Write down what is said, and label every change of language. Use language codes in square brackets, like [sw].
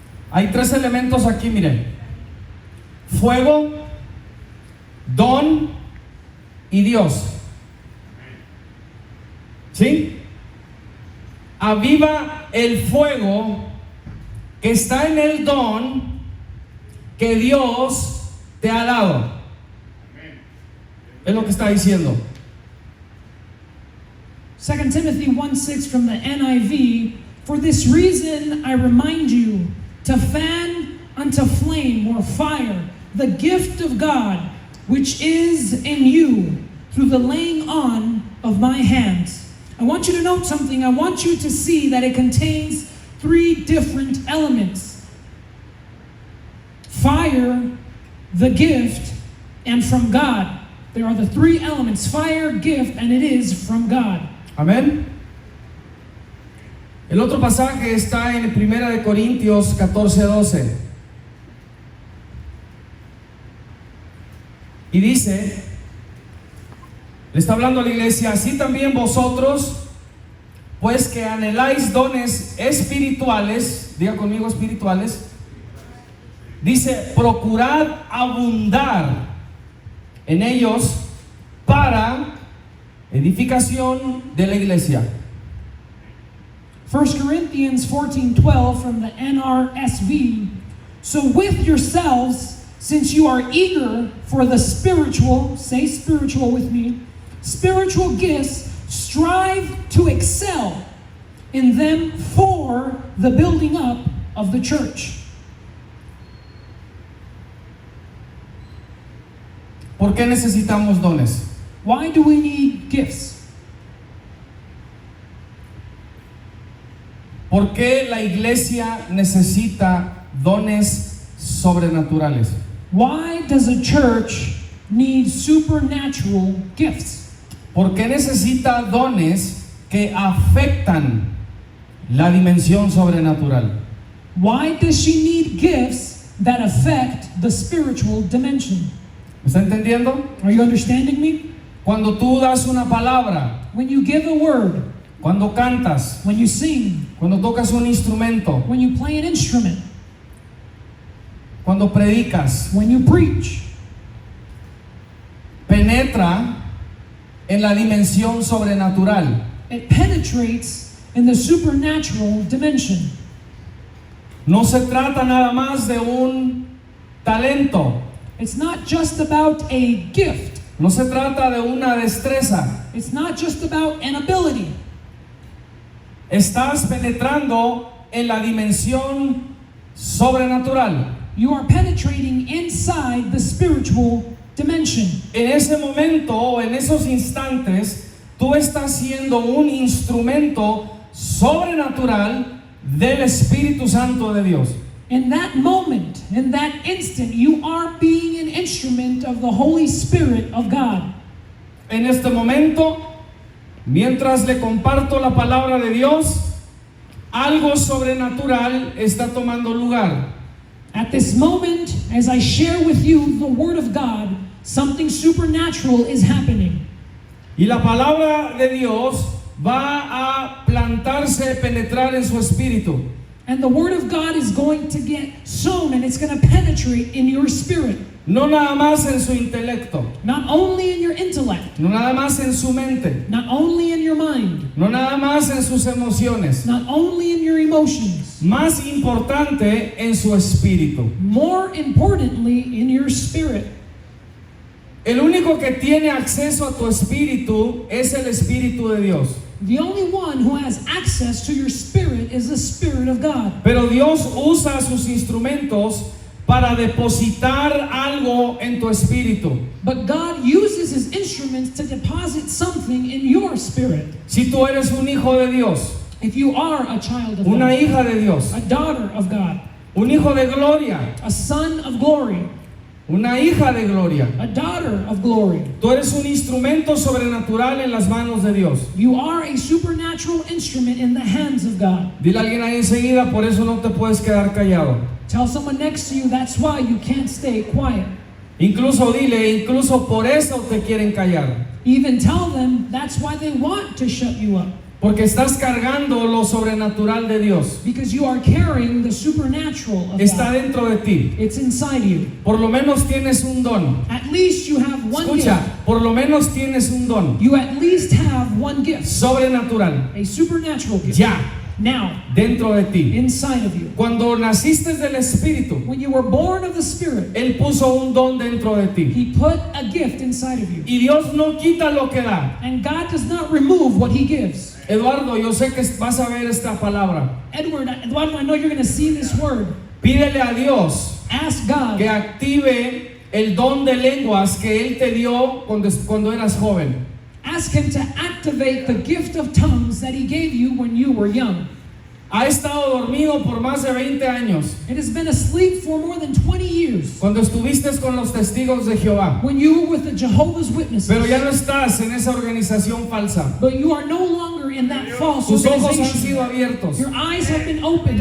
[es] Hay tres elementos aquí, miren: fuego, don y Dios. ¿Sí? Aviva el fuego que está en el don que Dios te ha dado. Es lo que está diciendo. [en] 2 Timothy 1:6 from the NIV, for this reason I remind you to fan unto flame or fire the gift of God which is in you through the laying on of my hands. I want you to note something. I want you to see that it contains three different elements: fire, the gift, and from God. There are the three elements: fire, gift, and it is from God. [es] Amén. El otro pasaje está en 1 de Corintios 14:12. Y dice, le está hablando a la iglesia: así también vosotros, pues que anheláis dones espirituales, diga conmigo espirituales, dice, procurad abundar en ellos para edificación de la iglesia. [en] 1 Corinthians 14:12 from the NRSV. So with yourselves, since you are eager for the spiritual, say spiritual with me, spiritual gifts, strive to excel in them for the building up of the church. [es] ¿Por qué necesitamos dones? [en] Why do we need gifts? [es] ¿Por qué la iglesia necesita dones sobrenaturales? [en] Why does a church need supernatural gifts? [es] ¿Por qué necesita dones que afectan la dimensión sobrenatural? [en] Why does she need gifts that affect the spiritual dimension? [es] ¿Me está entendiendo? [en] Are you understanding me? [es] Cuando tú das una palabra, [en] When you give a word, [es] cuando cantas, [en] when you sing, [es] cuando tocas un instrumento, [en] when you play an instrument, [es] cuando predicas, [en] when you preach, [es] penetra en la dimensión sobrenatural. [en] it penetrates in the supernatural dimension. [es] No se trata nada más de un talento, [en] It's not just about a gift. [es] no se trata de una destreza. [en] It's not just about an ability. [es] Estás penetrando en la dimensión sobrenatural. [en] You are penetrating inside the spiritual dimension. [es] En ese momento o en esos instantes, tú estás siendo un instrumento sobrenatural del Espíritu Santo de Dios. [en] In that moment, in that instant, you are being an instrument of the Holy Spirit of God. [es] En este momento, mientras le comparto la palabra de Dios, algo sobrenatural está tomando lugar. [en] At this moment, as I share with you the Word of God, something supernatural is happening. [es] Y la palabra de Dios va a plantarse, penetrar en su espíritu. [en] And the Word of God is going to get sown and it's going to penetrate in your spirit. [es] No nada más en su intelecto, [en] Not only in your intellect, [es] no nada más en su mente, [en] not only in your mind, [es] no nada más en sus emociones, [en] not only in your emotions, [es] más importante en su espíritu. [en] more importantly in your spirit. [es] El único que tiene acceso a tu espíritu es el Espíritu de Dios. [en] The only one who has access to your spirit is the Spirit of God. [es] Pero Dios usa sus instrumentos para depositar algo algo en tu espíritu. [en] But God uses his instruments to deposit something in your spirit. [es] Si tú eres un hijo de Dios, [en] If you are a child of [es] una [en] God, [es] hija de Dios, [en] a daughter of God, [es] un hijo de gloria, [en] a son of glory, [es] una hija de gloria, [en] a daughter of glory, [es] tú eres un instrumento sobrenatural en las manos de Dios. [en] you are a supernatural instrument in the hands of God. [es] Dile a alguien ahí enseguida, por eso no te puedes quedar callado. [en] Tell someone next to you that's why you can't stay quiet. [es] Incluso dile, incluso por eso te quieren callar. [en] Even tell them that's why they want to shut you up. [es] Porque estás cargando lo sobrenatural de Dios. [en] Because you are carrying the supernatural of [es] Está [en] God. [es] dentro de ti. [en] It's inside you. [es] Por lo menos tienes un don. [en] At least you have one [es] Escucha, [en] gift. [es] por lo menos tienes un don [en] You at least have one gift. [es] sobrenatural. [en] A supernatural gift. [es] Ya, [en] Now, [es] dentro de ti. [en] inside of you. [es] Cuando naciste del Espíritu, [en] When you were born of the Spirit, [es] Él puso un don dentro de ti. [en] He put a gift inside of you. [es] Y Dios no quita lo que da. [en] And God does not remove what He gives. [es] Eduardo, yo sé que vas a ver esta palabra. [en] Eduardo, I know you're going to see this word. [es] Pídele a Dios [en] Ask God [es] que active el don de lenguas que Él te dio cuando eras joven. [en] Ask Him to activate the gift of tongues that He gave you when you were young. [es] Ha estado dormido por más de 20 años. [en] It has been asleep for more than 20 years. [es] Cuando estuviste con los testigos de Jehová. [en] When you were with the Jehovah's Witnesses. [es] Pero ya no estás en esa organización falsa. [en] But you are no longer in that false [es] Tus ojos han [en] organization. [es] sido abiertos. [en] Your eyes have been opened.